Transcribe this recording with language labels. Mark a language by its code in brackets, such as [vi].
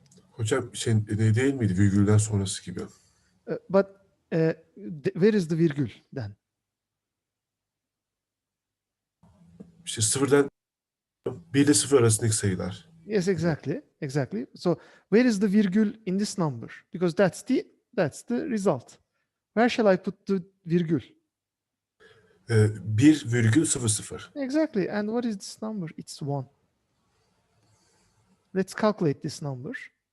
[tr] Hocam ne değil miydi virgülden sonrası gibi? [en] But where is the virgül then? [tr] İşte sıfırdan 1 ile 0 arasındaki sayılar. [en] Yes, exactly. So where is the virgül in this number? Because that's the result. Where shall I put the virgül? 1,00. Exactly. And what is this number? It's 1. Let's calculate this number.